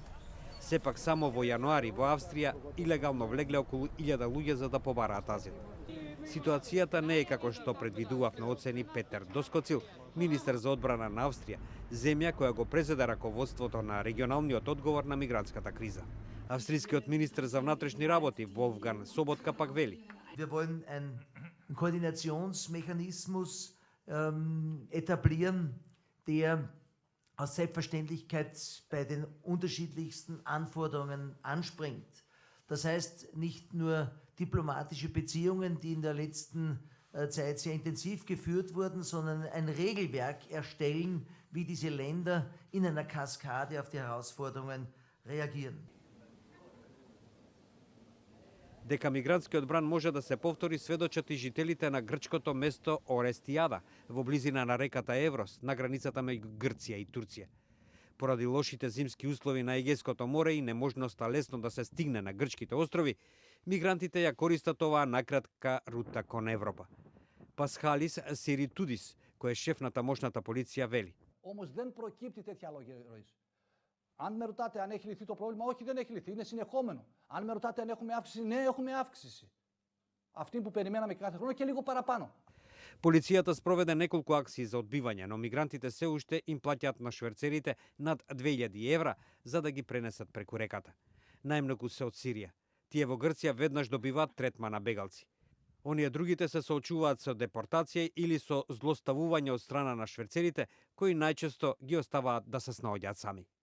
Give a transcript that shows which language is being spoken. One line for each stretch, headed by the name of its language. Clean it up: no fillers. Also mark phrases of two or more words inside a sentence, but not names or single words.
Macedonian: Сепак само во јануари во Австрија илегално влегле околу 1000 луѓе за да побараат азил. Ситуацијата не е како што предвидував на оцени Петер Доскоцил, министер за одбрана на Австрија, земја која го презеде раководството на регионалниот одговор на мигрантската криза. Австрискиот министер за внатрешни работи Wolfgang Sobotka пак вели:
German: Wir wollen einen Koordinationsmechanismus etablieren, der aus Selbstverständlichkeit bei den unterschiedlichsten Anforderungen anspringt. Das heißt, nicht nur diplomatische Beziehungen, die in der letzten Zeit sehr intensiv geführt wurden, sondern ein Regelwerk erstellen, wie diese Länder in einer Kaskade auf die Herausforderungen reagieren.
Macedonian: Дека мигрантскиот бран може да се повтори сведочат и жителите на грчкото место Орестијада во близина на реката Еврос на границата меѓу Грција и Турција. Поради лошите зимски услови на Егејското море и неможноста лесно да се стигне на грчките острови, мигрантите ја користат оваа накратка рута кон Европа. Пасхалис Сиритудис, кој е шеф на тамошната полиција, вели:
Greek: Όμως δεν προκύπτει τέτοια λόγια ροής. Αν με ρωτάτε αν έχει λυθεί το πρόβλημα, όχι, δεν έχει λυθεί, είναι συνεχόμενο. Αν με ρωτάτε αν έχουμε αύξηση, ναι, έχουμε αύξηση. Αυτή που περιμέναμε κάθε χρόνο και λίγο παραπάνω.
Macedonian: Полицијата спроведе неколку акции за одбивање, но мигрантите се уште им плаќаат на шверцерите над 2000 евра за да ги пренесат преку реката. Најмногу се од Сирија. Тие во Грција веднаш добиваат третма на бегалци. Оние другите се соочуваат со депортација или со злоставување од страна на шверцерите, кои најчесто ги оставаат да се снаоѓаат сами.